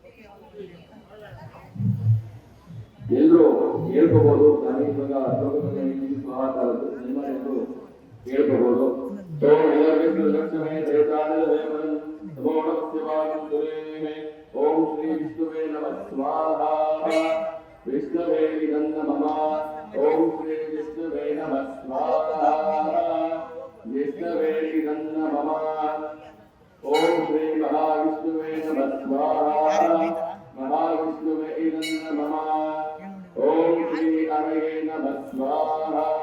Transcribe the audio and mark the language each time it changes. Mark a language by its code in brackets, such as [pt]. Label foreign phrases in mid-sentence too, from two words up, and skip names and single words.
[kn] ಎಲ್ಲರೂ ಹೇಳ್ಕೋಬಹುದು. ನಾನು ಇವಾಗ ಮಹಾಕಾಲದ್ದು ನಿಮ್ಮ ಎಂದು ಹೇಳ್ಕೋಬಹುದು. [sa] ಓಂ ಶ್ರೀ ವಿಷ್ಣುವೇ ನಮಃ ಸ್ವಾಹ. ವಿಷ್ಣುವೇ ನಮಃ. ಓಂ ಶ್ರೀ ವಿಷ್ಣುವೇ ನಮಃ ಸ್ವಾಹ. ವಿಷ್ಣುವೇ ನಮಃ. ಓಂ ಶ್ರೀ ಮಹಾವಿಷ್ಣುವೇ ನಮಃ ಸ್ವಾಹ. ಮಹಾವಿಷ್ಣುವೇ ನಮಃ. ಓಂ ಶ್ರೀ ಹರಯೇ ನಮಃ ಸ್ವಾಹ.